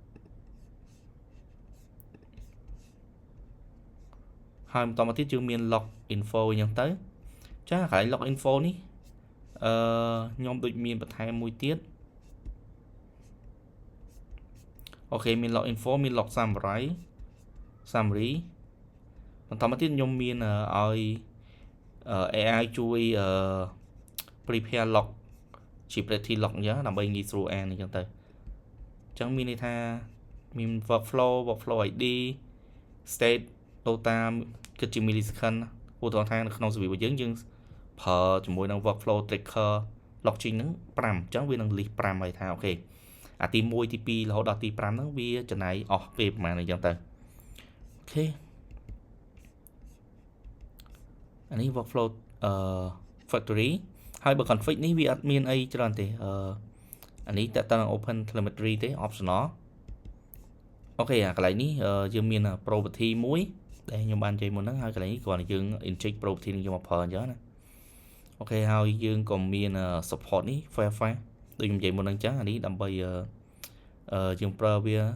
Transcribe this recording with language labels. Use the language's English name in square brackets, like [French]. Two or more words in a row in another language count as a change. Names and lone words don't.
[Khmer] ហើយបន្តមកទៀតយើងមាន [English] log info [Khmer] អញ្ចឹងទៅចាកន្លែង [English] log info [Khmer] នេះខ្ញុំដូចមានបន្ថែមមួយទៀត អូខេមាន [English] log info [Khmer] មាន [English] log summary [Khmer] បន្តមកទៀតខ្ញុំមានឲ្យAI ជួយ [English] prepare log pretty lock [Khmer] អ ញ្ចឹងដើម្បីងាយស្រួលអានអញ្ចឹងទៅអញ្ចឹងមានន័យថាមាន [English] workflow ID state data [Khmer] គិតជា millisecond ឧទាហរណ៍ថានៅក្នុង service របស់យើងប្រើជាមួយនឹង [English] workflow tracker blockchain [Khmer] ហ្នឹង5អញ្ចឹងវានឹង list 5ហើយថាអូខេអាទី1ទី2រហូតដល់ទី5ហ្នឹងវាចំណាយអស់ពេលប្រហែលអញ្ចឹងទៅអូខេ អានេះ [English] workflow factory [Khmer] ហើយបើ config នេះវាអត់មានអីច្រើនទេអានេះតើតើ [English] open telemetry [Khmer] ទេ optional អូខេអាកន្លែងនេះយើងមាន property មួយដែលខ្ញុំបាននិយាយមុនហ្នឹងហើយកន្លែងនេះគ្រាន់តែយើង [English] inject property [Khmer] នឹងយកមកប្រើអញ្ចឹងណាអូខេហើយយើងក៏មាន support នេះ Fairfax ដូចខ្ញុំនិយាយមុនហ្នឹងអញ្ចឹងអានេះដើម្បីយើងប្រើវា